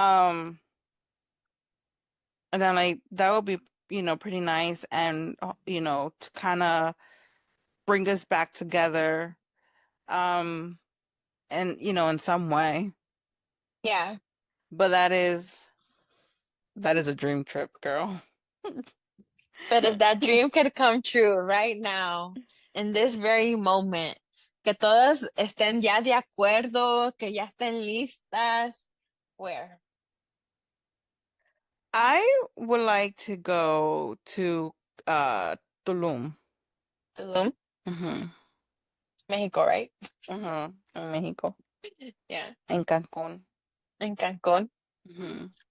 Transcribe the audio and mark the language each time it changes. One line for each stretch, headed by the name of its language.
English: Um, and then like that would be, pretty nice and to kind of bring us back together, um, and in some way. Yeah. But that is a dream trip, girl. But if that dream could come true right now, in this very moment, Que todas estén ya de acuerdo, que ya estén listas. Where? I would like to go to Tulum. Tulum, Mm-hmm. Mexico, right? Mm-hmm. In Mexico. Yeah,
Spanish: En Cancun.
English: in Cancun. Mm-hmm.